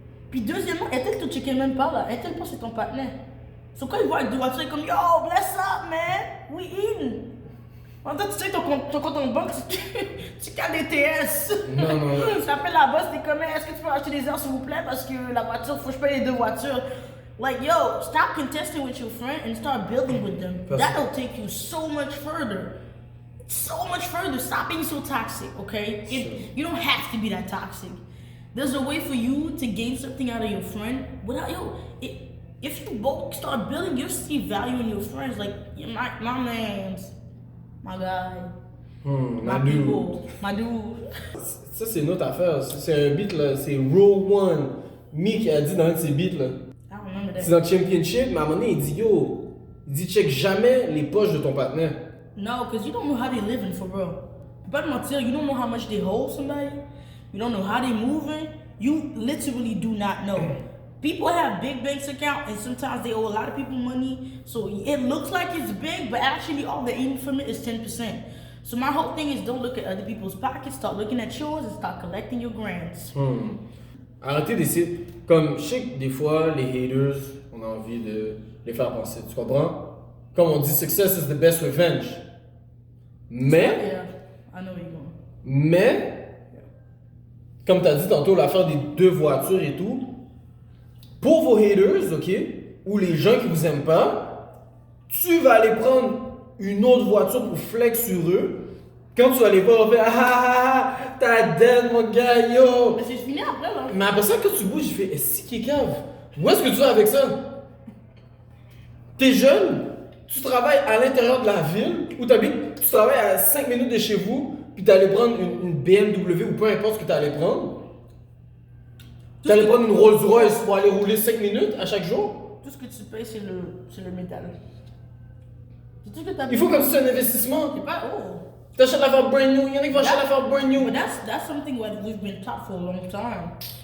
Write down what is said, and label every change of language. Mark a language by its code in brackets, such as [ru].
[fr] Puis deuxièmement, elle te checker même pas là. Elle pas c'est ton partenaire. So quand ils voient deux voitures, comme, yo, [en] bless up, man, we eating. [fr] En fait, tu sais, ton compte en banque, tu cales des TS. Non. Tu appelles la boss, t'es comme, est-ce que tu peux acheter des heures, s'il vous plaît, parce que la voiture, faut que je paye les deux voitures. [en] Like, yo, stop contesting with your friend and start building with them. That'll take you so much further. So much further. Stop being so toxic, okay? You don't have to be that toxic. There's a way for you to gain something out of your friend without, if you both start building, you'll see value in your friends. Like, my man's, my guy, my people, my dude. [fr] Ça, c'est une autre affaire. C'est un beat, là. C'est Row One. Me qui a dit dans un de ses beats, là. [en] I remember that. [fr] C'est dans Championship, mais à un moment donné, il dit, yo, check jamais les poches de ton partenaire. [en] No, because you don't know how they living for real. But Martel, you don't know how much they hold somebody. You don't know how they moving. You literally do not know. People have big bank account and sometimes they owe a lot of people money. So it looks like it's big, but actually all they're eating from it is 10%. So my whole thing is don't look at other people's pockets, start looking at yours and start collecting your grants. [fr] Arrêtez d'essayer. Comme je sais que des fois, les haters, on a envie de les faire penser. Tu comprends? Comme on dit, [en] success is the best revenge. [fr] Mais, [en] Yeah, I know where you're going. [fr] mais, comme tu as dit tantôt, l'affaire des deux voitures et tout, pour vos haters, ok, ou les gens qui vous aiment pas, tu vas aller prendre une autre voiture pour flex sur eux. Quand tu vas les voir, on fait t'as dead mon gars, yo! Mais c'est fini après là. Mais après ça, quand tu bouges, je fais est-ce qu'il est cave? Où est-ce que tu vas avec ça? T'es jeune, tu travailles à l'intérieur de la ville où t'habites, tu travailles à 5 minutes de chez vous, puis t'allais prendre une BMW ou peu importe ce que t'allais prendre. T'allais prendre une Rolls Royce pour aller rouler 5 minutes à chaque jour. Tout ce que tu payes, c'est le métal. C'est tout ce que t'as Il faut comme si c'est un investissement. C'est pas, oh. T'achètes l'affaire brand new, il y en a qui vont acheter l'affaire brand new. [en] But that's something that we've been taught for a long time.